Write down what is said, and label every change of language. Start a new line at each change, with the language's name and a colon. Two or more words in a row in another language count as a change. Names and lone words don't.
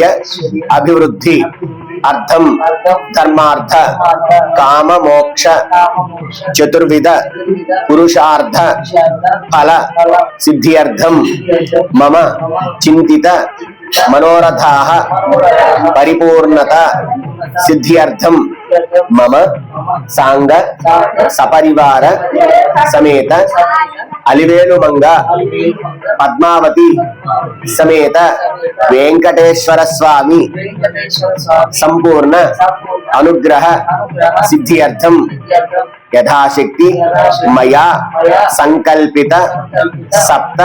Sanskrit: अभिवृद्धि अर्थम धर्मार्थ काम मोक्ष चतुर्विध पुरुषार्थ फल सिद्ध्यर्थम मम चिंतित मनोरथाः परिपूर्णता सिद्ध्यर्थम मम सांग सपरिवार समेत అలివేలు మంగ పద్మావతి సమేత వెంకటేశ్వర స్వామి సంపూర్ణ అనుగ్రహ సిద్ధ్యర్థం యథాశక్తి మయా సంకల్పిత సప్త